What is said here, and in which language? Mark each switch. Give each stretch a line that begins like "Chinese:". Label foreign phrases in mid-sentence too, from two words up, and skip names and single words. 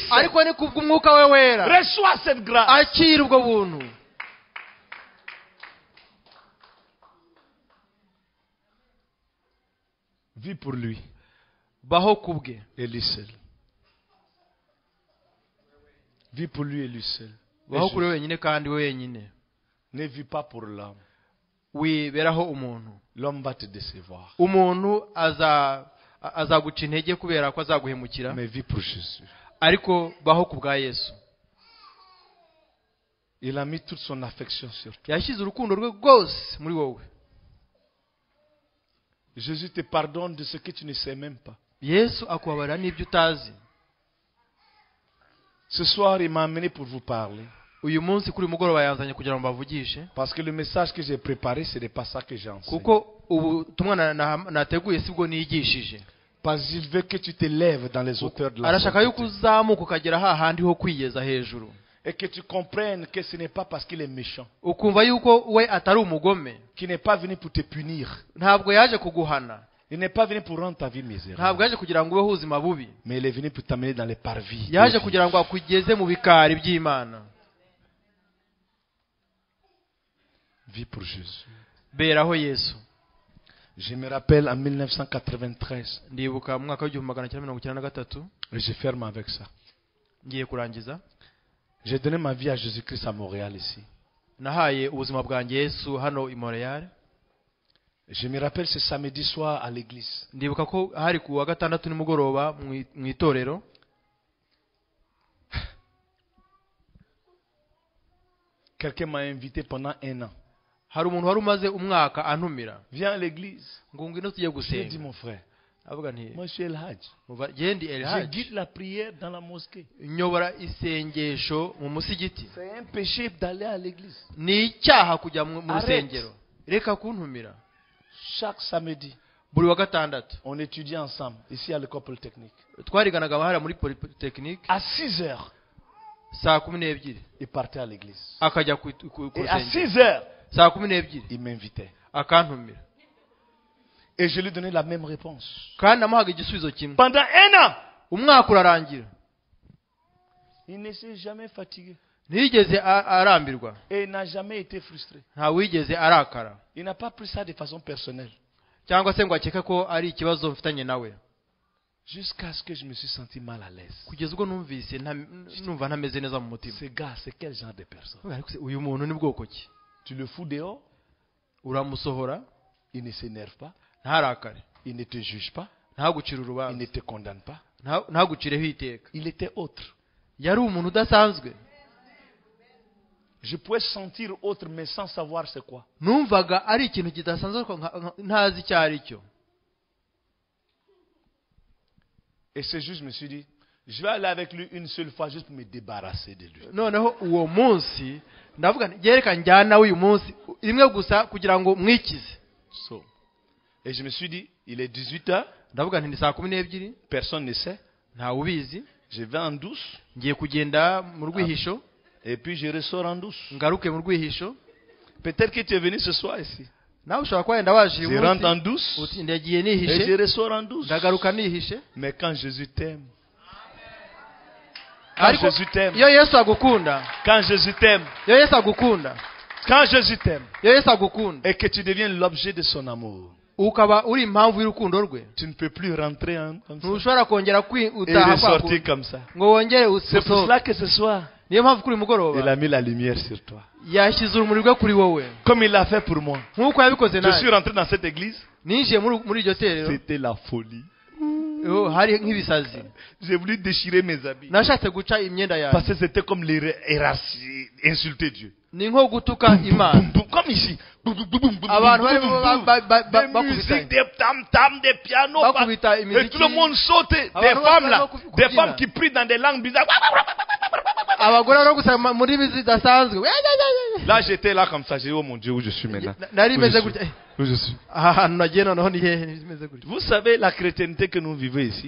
French: Reçois cette grâce. Vis pour lui. Et lui seul. Vis pour lui et lui seul. Ne vis pas pour l'homme.
Kinyarwanda: wiberaho umuntu.
French: L'homme va te décevoir.
Kinyarwanda: Umuntu azaguca intege kubera ko azaguhemukira.
French: Mais vis pour Jésus.
Kinyarwanda: Ariko baho ku bwa Yesu.
French: Il a mis toute son affection sur toi.
Kinyarwanda: Yashyize urukundo rwe rwose muri wowe.
French: Jésus te pardonne de ce que tu ne sais même pas.
Kinyarwanda: Yesu akubabarira n'ibyo utazi.
French: Ce soir, il m'a amené pour vous parler.
Kinyarwanda: Uyu munsi kuri mugoroba yanzanye kugira ngo bavugishe.
French: Parce que le message que j'ai préparé, ce n'est pas ça que j'ai enseigné.
Kinyarwanda: Kuko ubutumwa nateguye sibwo nigishije.
French: Parce qu'il veut que tu te lèves dans les hauteurs de la
Kinyarwanda: arashaka yuko uzamuka ukagera hahandi ho kwiyeza hejuru.
French: Et que tu comprennes que ce n'est pas parce qu'il est méchant.
Kinyarwanda: Ukumva yuko we atari umugome.
French: Qui n'est pas venu pour te punir.
Kinyarwanda: Ntabwo yaje kuguhana.
French: Il n'est pas venu pour rendre ta vie misérable.
Kinyarwanda: Ntabwo yaje kugira ngo ubeho ubuzima bubi.
French: Mais il est venu pour t'amener dans les parvis.
Kinyarwanda: Yaje kugira ngo akugeze mu bikari by'Imana.
French: Vis pour Jésus.
Kinyarwanda: Beraho Yesu.
French: Je me rappelle en 1993.
Kinyarwanda: Ndibuka mu mwaka wa 1993.
French: Et je ferme avec ça.
Kinyarwanda: Ngiye kurangiza.
French: J'ai donné ma vie à Jésus-Christ à Montréal ici.
Kinyarwanda: Nahaye ubuzima bwanjye Yesu hano i Montréal.
French: Je me rappelle ce samedi soir à l'église.
Kinyarwanda: Ndibuka ko hari ku wa gatandatu nimugoroba mu itorero.
French: Quelqu'un m'a invité pendant 1 an.
Kinyarwanda: Hari umuntu wari umaze umwaka antumira.
French: Viens à l'église.
Kinyarwanda: Ngo ngwino tujye gusenga.
French: J'ai dit mon frère.
Kinyarwanda: Avuga nti
French: Moi je suis El Hadj. Je guide la prière dans la mosquée.
Kinyarwanda: Nyobora isengesho mu musigiti.
French: C'est un péché d'aller à l'église.
Kinyarwanda: Ni icyaha kujya mu rusengero. Reka kuntumira.
French: Chaque samedi.
Kinyarwanda: Buri wa gatandatu.
French: On étudie ensemble ici à l'école polytechnique.
Kinyarwanda: Twariganaga bahara muri polytechnique.
French: À 6 heures.
Kinyarwanda: Saa 12.
French: Il partait à l'église.
Kinyarwanda: Akajya ku
French: Et à 6 heures.
Kinyarwanda: Saa 12.
French: Il m'invitait.
Kinyarwanda: Akantumira.
French: Et je lui donnais la même réponse.
Kinyarwanda: Kandi namuhaga igisubizo kimwe.
French: Pendant 1 an.
Kinyarwanda: Umwaka urarangira.
French: Il ne s'est jamais fatigué.
Kinyarwanda: Ntiyigeze arambirwa.
French: Et il n'a jamais été frustré.
Kinyarwanda: Nta wigeze arakara.
French: Il n'a pas pris ça de façon personnelle.
Kinyarwanda: Cyangwa se ngo akeka ko ari ikibazo mfitanye nawe.
French: Jusqu'à ce que je me suis senti mal à l'aise.
Kinyarwanda: Kugeza ubwo numvise numva ntameze neza mu mutima.
French: Ce gars, c'est quel genre de personne?
Kinyarwanda: Uyu muntu ni bwoko ki?
French: Tu le fous dehors?
Kinyarwanda: Uramusohora?
French: Il ne s'énerve pas.
Kinyarwanda: Ntarakare.
French: Il ne te juge pas.
Kinyarwanda: Ntagucira urubanza.
French: Il ne te condamne pas.
Kinyarwanda: Ntagucireho iteka.
French: Il était autre.
Kinyarwanda: Yari umuntu udasanzwe.
French: Je pouvais sentir autre mais sans savoir c'est quoi.
Kinyarwanda: Numvaga ari ikintu kidasanzwe ntazi icyo ari cyo.
French: Et ce jour je me suis dit, je vais aller avec lui une seule fois juste pour me débarrasser de lui.
Kinyarwanda: Noneho uwo munsi ndavuga yereka njyana uyu munsi imwe gusa kugira ngo mwikize.
French: So. Et je me suis dit, il est 18h.
Kinyarwanda: Ndavuga nti ni saa 12.
French: Personne ne sait.
Kinyarwanda: Nta ubizi.
French: Je vais en douce.
Kinyarwanda: Ngiye kugenda mu rwihisho.
French: Et puis je ressors en douce.
Kinyarwanda: Ngaruke mu rwihisho.
French: Peut-être que tu es venu ce soir ici.
Kinyarwanda: Nawe ushobora kwenda waje uyu munsi.
French: Je rentre en douce.
Kinyarwanda: Uti ndagiye nihishe.
French: Et je ressors en douce.
Kinyarwanda: Ndagaruka nihishe.
French: Mais quand Jésus t'aime. Quand Jésus t'aime.
Kinyarwanda: Iyo Yesu agukunda.
French: Quand Jésus t'aime.
Kinyarwanda: Iyo Yesu agukunda.
French: Quand Jésus t'aime.
Kinyarwanda: Iyo Yesu agukunda.
French: Et que tu deviens l'objet de son amour.
Kinyarwanda: Ukaba uri impamvu y'urukundo rwe.
French: Tu ne peux plus rentrer comme ça.
Kinyarwanda: Ntushobora kongera utaha
French: kwa sortir comme ça.
Kinyarwanda: Ngo wongere usohoke.
French: C'est pour cela que ce soir.
Kinyarwanda: Niyo mpamvu kuri mugoroba.
French: Il a mis la lumière sur toi.
Kinyarwanda: Yashyize urumuri rwe kuri wowe.
French: Comme il l'a fait pour moi.
Kinyarwanda: Nkuko yabikoze nawe.
French: Je suis rentré dans cette église.
Kinyarwanda: Ninjiye muri iryo terero.
French: C'était la folie.
Kinyarwanda: Hari nk'ibisazi.
French: J'ai voulu déchirer mes habits.
Kinyarwanda: Nashatse guca imyenda yawe.
French: Parce que c'était comme insulter Dieu.
Kinyarwanda: Ni nko gutuka Imana.
French: Comme ici.
Kinyarwanda: Abantu bari
French: des musiques, des tam-tam, des pianos. Et tout le monde sautait. Des femmes là. Des femmes qui prient dans des langues bizarres. Là j'étais là comme ça. J'ai dit oh mon Dieu où je suis maintenant. Où je suis. Vous savez la chrétienté que nous vivons ici.